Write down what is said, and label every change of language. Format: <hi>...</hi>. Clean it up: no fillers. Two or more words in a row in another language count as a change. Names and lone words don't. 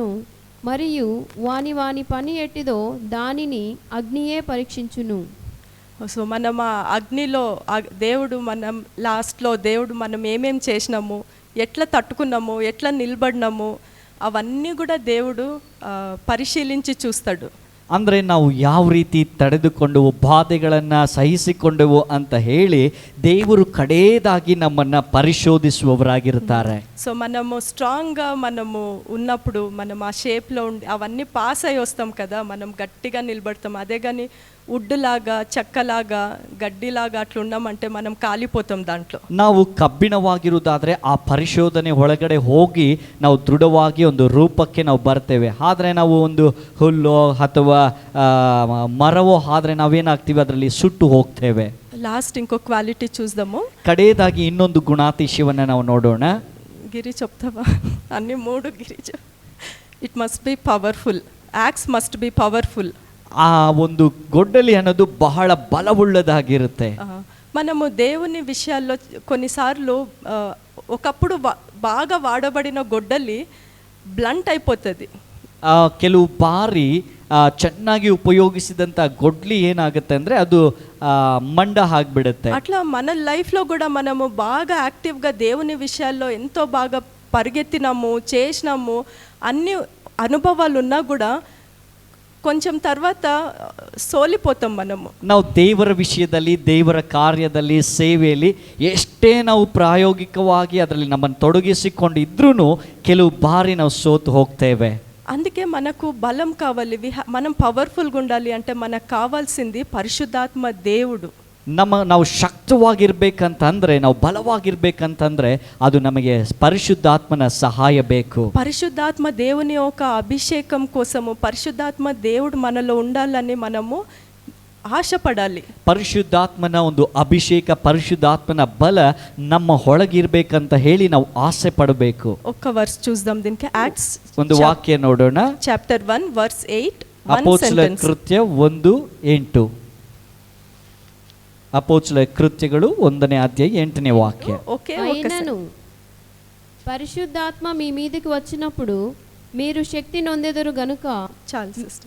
<te>మరియు వాని పని ఎట్టిదో దానిని అగ్నియే పరీక్షించును. సో మనం ఆ అగ్నిలో దేవుడు మనం ఏమేం చేసినాము, ఎట్లా తట్టుకున్నాము, ఎట్లా నిలబడినాము, అవన్నీ కూడా దేవుడు పరిశీలించి చూస్తాడు.</te> <kn>ಅಂದರೆ ನಾವು ಯಾವ ರೀತಿ ತಡೆದುಕೊಂಡೆವು, ಬಾಧೆಗಳನ್ನು ಸಹಿಸಿಕೊಂಡೆವು ಅಂತ ಹೇಳಿ ದೇವರು ಕಡೆಯದಾಗಿ ನಮ್ಮನ್ನು ಪರಿಶೋಧಿಸುವವರಾಗಿರ್ತಾರೆ.</kn> <te>సో మనము స్ట్రాంగ్గా మనము ఉన్నప్పుడు మనం ఆ షేప్లో ఉండి అవన్నీ పాస్ అయ్యి వస్తాం కదా, మనం గట్టిగా నిలబడతాం. అదే కానీ వుడ్లాగా, చెక్కలాగా, గడ్డిలాగా అట్లా ఉన్నామంటే మనం కాలిపోతాం దాంట్లో.</te> <kn>ನಾವು ಕಬ್ಬಿಣವಾಗಿರುವುದಾದರೆ ಆ ಪರಿಶೋಧನೆ ಒಳಗಡೆ ಹೋಗಿ ನಾವು ದೃಢವಾಗಿ ಒಂದು ರೂಪಕ್ಕೆ ನಾವು ಬರ್ತೇವೆ. ಆದರೆ ನಾವು ಒಂದು ಹುಲ್ಲು ಅಥವಾ ಮರವೋ ಆದರೆ ನಾವೇನಾಗ್ತೀವಿ, ಅದರಲ್ಲಿ ಸುಟ್ಟು ಹೋಗ್ತೇವೆ.</kn> <te>లాస్ట్ ఇంకో క్వాలిటీ చూద్దాము.</te> <kn>ಕಡೆಯದಾಗಿ ಇನ್ನೊಂದು ಗುಣಾತಿಶಯವನ್ನು ನಾವು ನೋಡೋಣ.</kn> <te>గిరి చెప్తావా? అన్ని 3 గిరి.</te> <en>It must be powerful. Axe must be powerful.</en> <kn>ಆ ಒಂದು ಗೊಡ್ಡಲಿ ಅನ್ನೋದು ಬಹಳ ಬಲವುಳ್ಳದಾಗಿರುತ್ತೆ.</kn> <te>మనము దేవుని విషయాల్లో కొన్నిసార్లు ఒకప్పుడు బాగా వాడబడిన గొడ్డలి బ్లంట్ అయిపోతుంది.</te> <kn>ಕೆಲವು ಬಾರಿ ಚೆನ್ನಾಗಿ ಉಪಯೋಗಿಸಿದಂಥ ಗೊಡ್ಲಿ ಏನಾಗುತ್ತೆ ಅಂದರೆ ಅದು ಮಂಡ ಆಗಿಬಿಡುತ್ತೆ.</kn> <te>అట్లా మన లైఫ్లో కూడా మనము బాగా యాక్టివ్గా దేవుని విషయాల్లో ఎంతో బాగా పరిగెత్తినాము, చేసినాము, అన్ని అనుభవాలు ఉన్నా కూడా కొంచెం తర్వాత సోలిపోతాం మనము.</te> <kn>ನಾವು ದೇವರ ವಿಷಯದಲ್ಲಿ, ದೇವರ ಕಾರ್ಯದಲ್ಲಿ, ಸೇವೆಯಲ್ಲಿ ಎಷ್ಟೇ ನಾವು ಪ್ರಾಯೋಗಿಕವಾಗಿ ಅದರಲ್ಲಿ ನಮ್ಮನ್ನು ತೊಡಗಿಸಿಕೊಂಡಿದ್ರೂ ಕೆಲವು ಬಾರಿ ನಾವು ಸೋತು ಹೋಗ್ತೇವೆ.</kn> <te>అందుకే మనకు బలం కావాలి. మనం పవర్ఫుల్గా ఉండాలి అంటే మనకు కావాల్సింది పరిశుద్ధాత్మ దేవుడు.</te> <kn>ನಾವು ಶಕ್ತವಾಗಿರ್ಬೇಕಂತಂದ್ರೆ, ನಾವು ಬಲವಾಗಿರ್ಬೇಕಂತಂದ್ರೆ ಅದು ನಮಗೆ ಪರಿಶುದ್ಧಾತ್ಮನ ಸಹಾಯ ಬೇಕು.</kn> <te>పరిశుద్ధాత్మ దేవుని యొక్క అభిషేకం కోసము పరిశుద్ధాత్మ దేవుడు మనలో ఉండాలని మనము ఆశపడాలి.</te> <kn>ಪರಿಶುದ್ಧಾತ್ಮನ ಒಂದು ಅಭಿಷೇಕ, ಪರಿಶುದ್ಧಾತ್ಮನ ಬಲ ನಮ್ಮ ಒಳಗಿರ್ಬೇಕಂತ ಹೇಳಿ ನಾವು ಆಸೆ ಪಡಬೇಕು.</kn> <te>ఒక్క వర్స్ చూద్దాం దీనికి. యాక్ట్స్</te> <kn>ಒಂದು ವಾಕ್ಯ ನೋಡೋಣ.</kn> <en>చాప్టర్ 1 verse 8.</en> <kn>ಅಪೊಸ್ತಲ ಕೃತ್ಯ 1:8. ಅಪೊಸ್ತಲ ಕೃತ್ಯಗಳು 1ನೇ ಅಧ್ಯಾಯ 8ನೇ ವಾಕ್ಯ.</kn> <te>ఓకే. అయినను పరిశుద్ధాత్మ మీ మీదకి వచ్చినప్పుడు మీరు శక్తి నొందెదరు గనుక. చాలు సిస్టర్,</te>